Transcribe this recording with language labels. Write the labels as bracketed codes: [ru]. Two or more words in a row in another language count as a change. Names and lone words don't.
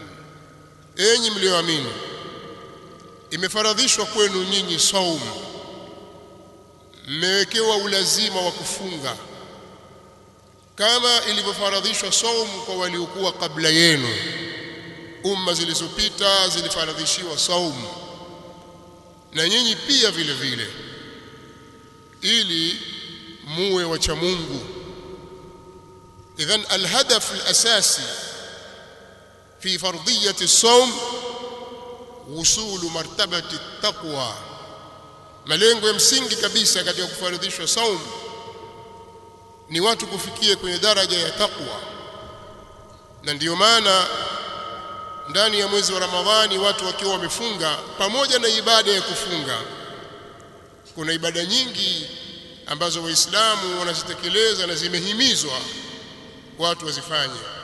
[sw] Enyi mlioamini, imefaradhishwa kwenu nyinyi saumu, mmewekewa ulazima wa kufunga kama ilivyofaradhishwa saumu kwa waliokuwa kabla yenu. Umma zilizopita zilifaradhishiwa saumu, na nyinyi pia vile vile, ili muwe wacha Mungu. [ar] إذن الهدف الأساسي في فرضية الصوم وصول مرتبة التقوى. [sw] malengo ya msingi kabisa katika kufaradhishwa saum ni watu kufikia kwenye daraja ya taqwa. Na ndiyo maana ndani ya mwezi wa Ramadhani watu wakiwa wamefunga, pamoja na ibada ya kufunga, kuna ibada nyingi ambazo Waislamu wanazitekeleza na zimehimizwa watu wazifanye.